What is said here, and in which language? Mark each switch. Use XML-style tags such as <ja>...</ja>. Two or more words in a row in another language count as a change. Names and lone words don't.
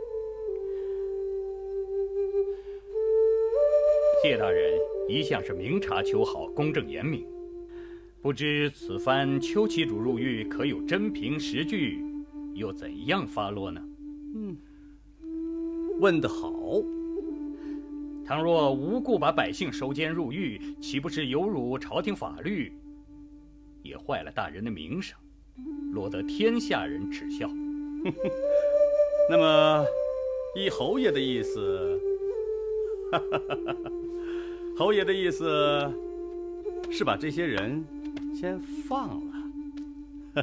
<zh>謝大人一向是明察秋毫，公正嚴明，不知此番邱旗主入獄，可有真憑實據，又怎樣發落呢？問得好。倘若無故把百姓收監入獄，豈不是有辱朝廷法律，也壞了大人的名聲，落得天下人恥笑。那麼，依侯爺的意思，侯爺的意思是把這些人先放了。</zh>